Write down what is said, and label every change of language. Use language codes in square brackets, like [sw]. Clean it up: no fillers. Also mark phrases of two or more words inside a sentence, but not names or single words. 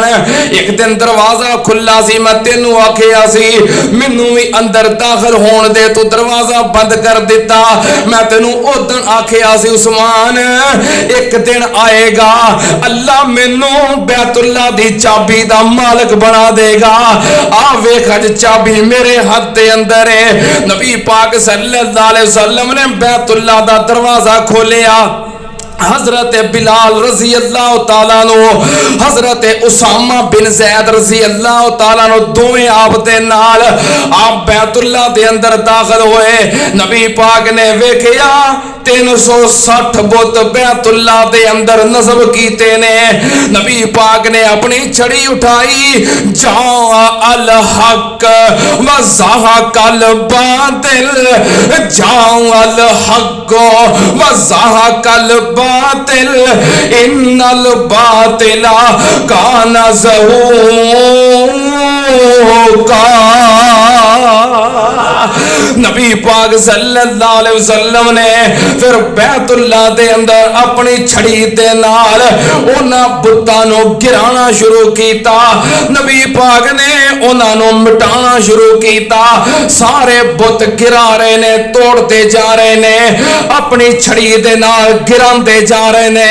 [pa] ایک دن دروازہ کھلا سی، میں تینوں آکھیا سی مینوں بھی اندر داخل ہونے دے، تو دروازہ بند کر دتا. میں تینوں اودن آکھیا سی عثمان ایک دن آئے گا اللہ مینوں بیت اللہ دی چابی دا مالک بنا دے گا. آ ویکھ اج چابی میرے ہاتھ دے اندر ہے. نبی پاک [ar] صلى الله عليه وسلم [pa] نے بیت اللہ دا دروازہ کھولیا. حضرت بلال [ar] رضي الله تعالى [pa] نو، حضرت اسامہ بن زید [ar] رضي الله تعالى [pa] نو دوویں آپ دے نال آپ بیت اللہ دے اندر داخل ہوئے. نبی پاک نے ویکھیا 360 بت بیت اللہ دے اندر نصب کیتے نے. نبی پاک نے اپنی چھڑی اٹھائی, [ar] جاء الحق وزهق الباطل، جاء الحق وزهق الباطل، إن الباطل كان زهوقا. [pa] نبی پاک [ar] صلى الله عليه وسلم [pa] نے پھر بیت اللہ دے اندر اپنی چھڑی دے نال انہاں بتاں نوں گرانا شروع کیتا. نبی پاک نے انہاں نوں مٹانا شروع کیتا. سارے بت گرا رہے نے، توڑتے جا رہے نے، اپنی چھڑی دے نال گراندے جا رہے نے.